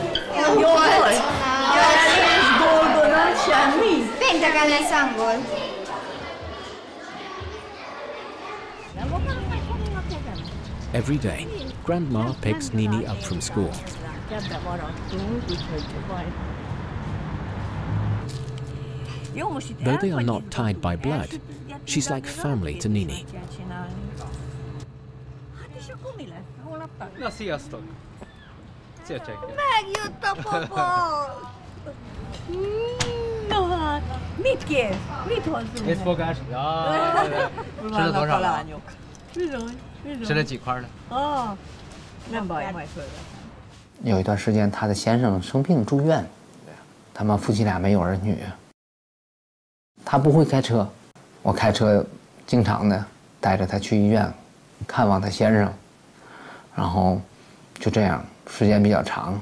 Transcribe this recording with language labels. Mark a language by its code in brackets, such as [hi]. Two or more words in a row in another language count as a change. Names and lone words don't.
[hu] Jó volt? Jelés, dolgozat, semmi? Pénteken lesz angol. [en] Every day, Grandma picks Nini up from school. Though they are not tied by blood, she's like family to Nini. [hu] Na, sziasztok! Szia, Csenke! Megjött a papa! No hát, mit kérsz? Mit hozzunk? Készfogás? Jaj! Vannak a lányok. Bizony, bizony. [zh] 吃了几块呢？ [hu] nem baj, majd fölveszem. [zh] 有一段时间，他的先生生病住院，他们夫妻俩没有儿女。他不会开车，我开车经常的带着他去医院看望他先生，然后就这样时间比较长。